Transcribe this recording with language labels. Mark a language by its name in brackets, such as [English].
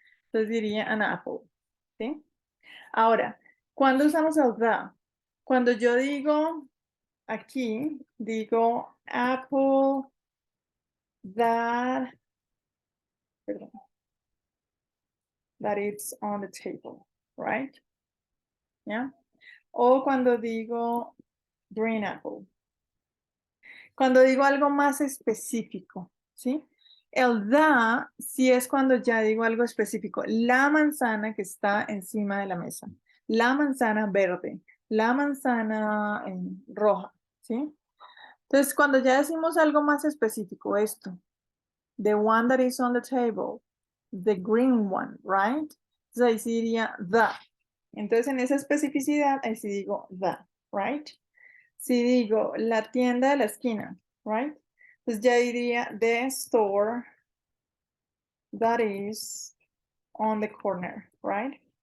[Spanish] Entonces diría [English] an apple, [Spanish] ¿sí? Ahora, ¿cuándo usamos el the? Cuando yo digo aquí, digo [English] apple that, [Spanish] perdón, [English] that it's on the table, right? [Spanish] ¿Ya? O cuando digo [English] green apple. [Spanish] Cuando digo algo más específico, ¿sí? El da sí es cuando ya digo algo específico. La manzana que está encima de la mesa. La manzana verde. La manzana roja, ¿sí? Entonces, cuando ya decimos algo más específico, esto. [English] The one that is on the table. The green one, right? [Spanish] Entonces ahí sí diría the. Entonces, en esa especificidad, ahí sí digo the, right? Si digo la tienda de la esquina, right? Pues ya diría [English] the store that is on the corner, right?